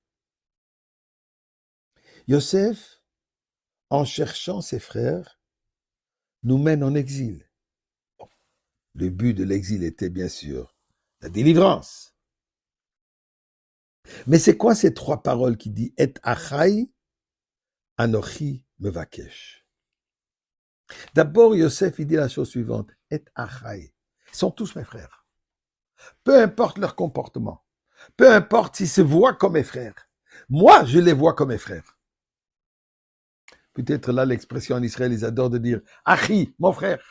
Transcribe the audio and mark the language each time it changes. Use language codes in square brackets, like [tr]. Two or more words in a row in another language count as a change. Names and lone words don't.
[fr] Yosef, en cherchant ses frères, nous mène en exil. Le but de l'exil était bien sûr la délivrance. Mais c'est quoi ces trois paroles qui dit [he] את אחי אנכי מבקש? [fr] D'abord, Yosef, il dit la chose suivante, [he] את אחי. [fr] Ils sont tous mes frères. Peu importe leur comportement, peu importe s'ils se voient comme mes frères, moi, je les vois comme mes frères. Peut-être là, l'expression en Israël, ils adorent de dire Achi, mon frère.